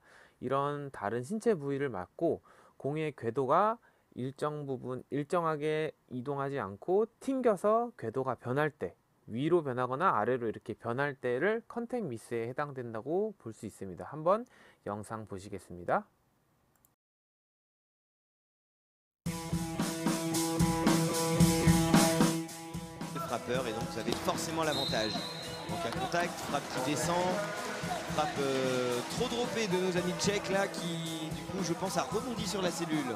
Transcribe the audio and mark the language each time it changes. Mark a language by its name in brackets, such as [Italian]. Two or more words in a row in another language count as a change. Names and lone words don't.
[Korean] 이런 다른 신체 부위를 맞고 공의 궤도가 일정 부분 일정하게 이동하지 않고 튕겨서 궤도가 변할 때, 위로 변하거나 아래로 이렇게 변할 때를 컨택 미스에 해당된다고 볼 수 있습니다. 한번 영상 보시겠습니다. [French] Frappeur et donc vous avez forcément l'avantage. Donc un contact, frappe qui descend, frappe trop droppée de nos amis tchèques là qui du coup je pense a rebondi sur la cellule.